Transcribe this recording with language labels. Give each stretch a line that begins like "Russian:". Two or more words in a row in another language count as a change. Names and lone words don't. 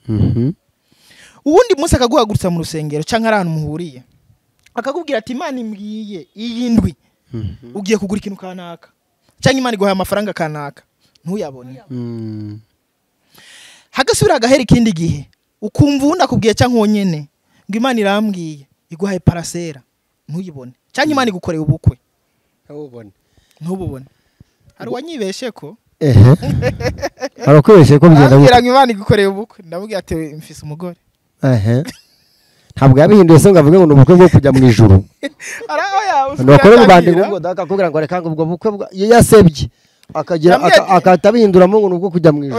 Rundi: Ubundi munsi akaguhagurutsa mu rusengero canke ari ahantu muhuriye akakubwira ati Imana imbwiye iyindwi ugiye kugura ikintu kanaka canke Imana iguhaye amafaranga kanaka ntuyabone hagasubira agahera ikindi gihe ukumva ubundi akubwiye canke wonyene ngo Imana irambwiye iguhaye parasera ntuyibone canke Imana igukoreye ubukwe ntububone hari wanyibeshe ko arakweshe ko bigenda ngo Imana igukoreye ubukwe ndabubwiye ati mfise umugore
Kinyarwanda: ntabwo yabihinduye se ngo avuge ngo ubukwe bwo kujya mu ijuru bakore rubande ngo akakubwira ngo reka ngo ubwo bukwe yasebye akagira akatabihinduramo ngo nubwo kujya mu ijuru.